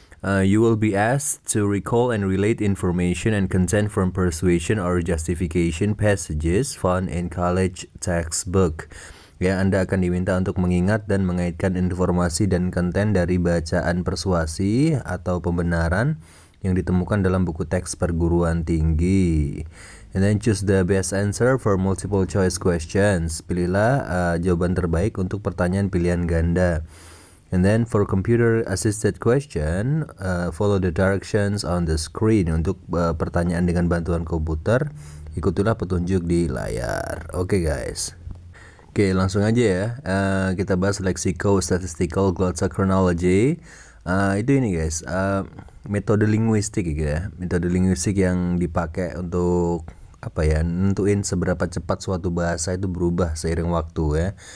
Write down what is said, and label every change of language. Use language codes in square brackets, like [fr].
[en] You will be asked to recall and relate information and content from persuasion or justification passages found in college textbook. [id] Ya, Anda akan diminta untuk mengingat dan mengaitkan informasi dan konten dari bacaan persuasi atau pembenaran yang ditemukan dalam buku teks perguruan tinggi. [en] And then choose the best answer for multiple choice questions. [id] Pilihlah jawaban terbaik untuk pertanyaan pilihan ganda. [en] And then for computer assisted question, follow the directions on the screen. [id] Untuk pertanyaan dengan bantuan komputer, ikutilah petunjuk di layar. Oke guys. Oke, langsung aja ya. Kita bahas lexico statistical glottochronology. Itu ini guys, metode linguistik gitu ya. Metode linguistik yang dipakai untuk apa ya, nentuin seberapa cepat suatu bahasa itu berubah seiring waktu ya.